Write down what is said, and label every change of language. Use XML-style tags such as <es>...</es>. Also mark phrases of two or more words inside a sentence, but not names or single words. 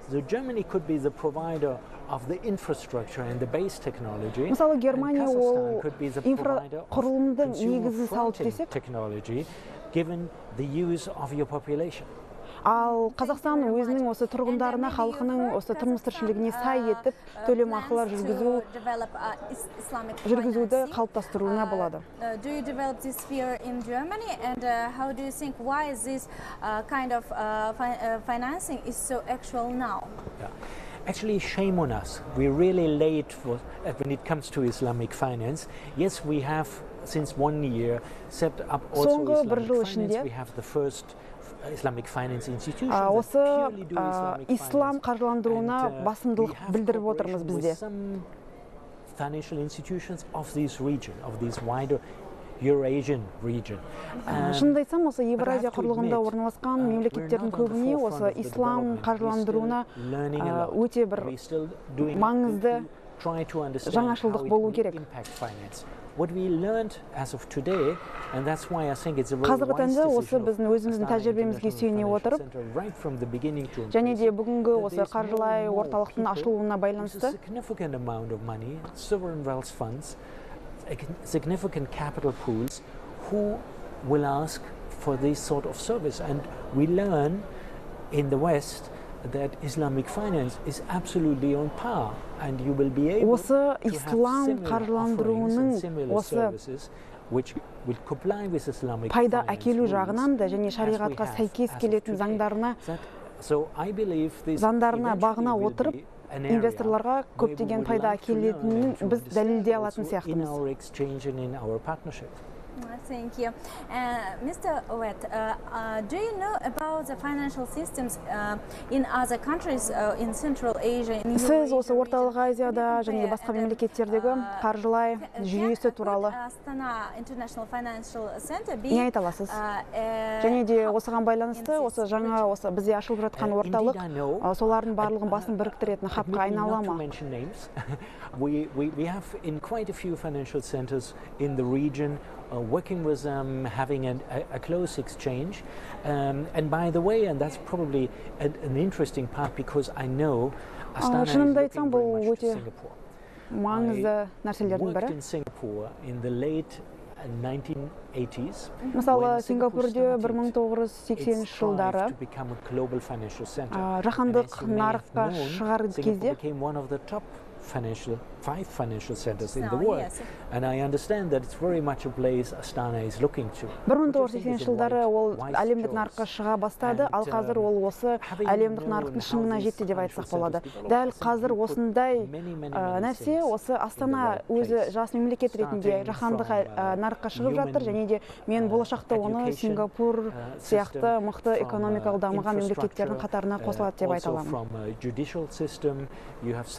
<kk>Мысалы, Германия ол инфрақұрылымдың негізін салып десек, ал Қазақстан өзінің осы тұрғындарына, халқының осы тұрмыс-тіршілігіне сай етіп төлем ақылар жүргізуді қалыптастыруына болады.</kk> <en>Do you develop this sphere in Germany, and how do you think why this kind of financing is so actual now? Actually, shame on us. We're really late when it comes to Islamic finance. Yes, we have since 1 year set up also Islamic finance. We have the first Islamic finance institutions.</en> <kk>Осы ислам қаржыландыруына басымдылық білдіріп отырмыз бізде.</kk> <en>Some financial institutions of this region, of this wider Eurasian region.</en> <kk>Шынымды айтсам, осы Евразия құрлығында орналасқан мемлекеттердің көбіне осы ислам қаржыландыруына өте бір маңызды жаңашылдық болу керек. Қазіргі таңда осы біздің өзіміздің тәжірибемізге сүйене отырып, және де бүгінгі осы қаржылай орталықтың ашылуына байланысты</kk> <en>significant capital pools who will ask for this sort of service, and we learn in the West that Islamic finance is absolutely on par, and you will be able to have similar services which will comply with Islamic</en> <kk>пайда әкелу жағынан да және шариғатқа сәйкес келетін заңдарына бағына отырып, инвесторларға көптеген пайда әкелетінін біз дәлелдей алатын сияқтымыз.</kk> <en>Thank you. Mr. Wet, do you know about the financial systems in other countries in Central Asia?</en> <kk>Сіз осы орталық Азияда және басқа мемлекеттердегі қаржылай жүйесі туралы не айта аласыз? Және де осыған байланысты осы жаңа осы бізде ашылып жатқан орталық солардың барлығын басын біріктіретін хабқа айнала ма?</kk> <en>We have in quite a few financial centers in the region, working with them, having a close exchange. And by the way, and that's probably an interesting part, because I know Astana is looking very much to Singapore. I worked in Singapore in the late 1980s.</en> <kk>Мысалы, Сингапурде 1980 жылдары жаһандық нарыққа шығар кезде</kk> <en>five financial centers in the world, and I understand that it's very much a place Astana is looking to.</en> <kk>1980 жылдары ол әлемдік нарыққа шыға бастады, ал қазір ол осы әлемдік нарықтың шыңына жетті деп айтсақ болады. Дәл қазір осындай нәрсе осы Астана өзі жас мемлекет ретінде жаһандық нарыққа шығып жатыр, және де мен болашақта оны Сингапур сияқты мықты экономикалық дамыған мемлекеттердің қатарына қосылады деп айта аламын.</kk>